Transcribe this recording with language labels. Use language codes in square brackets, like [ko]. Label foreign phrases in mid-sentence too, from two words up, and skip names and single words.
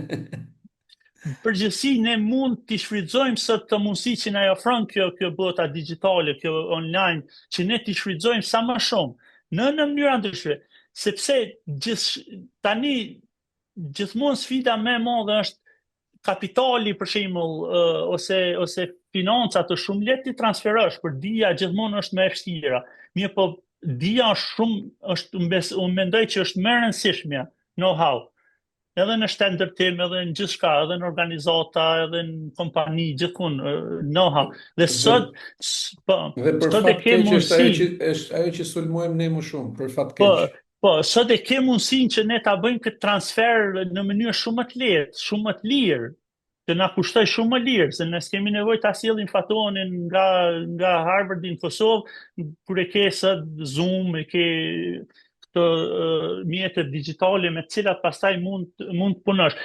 [sq] Përgjithësi ne mund t'i shfrytëzojmë sot të mundësi që na ofron kjo bota digjitale, kjo online, që ne t'i shfrytëzojmë sa më shumë në mënyra ndryshme, sepse tani gjithmonë sfida më e madhe është kapitali, për shembull, ose financat është shumë lehtë ti transferosh, për dija gjithmonë është më e vështira. Mirë, po dija unë mendoj që është më e rëndësishmja, know-how. Edhe në shtetërtim, edhe në gjithçka, edhe në organizata, edhe në kompani, gjithkund know-how. Dhe sot për fat keq është ajo që sulmojmë ne më shumë, për fat keq. Po, sot e ke mundësinë që ne ta bëjmë këtë transfer në mënyrë shumë më të lehtë, shumë më të lirë, që na kushtoj shumë më lirë, se ne s'kemi nevojë ta sjellim fatonin nga Harvardi në Kosovë, kur e ke sot Zoom, e ke këto mjetet digjitale me të cilat pastaj mund të punosh.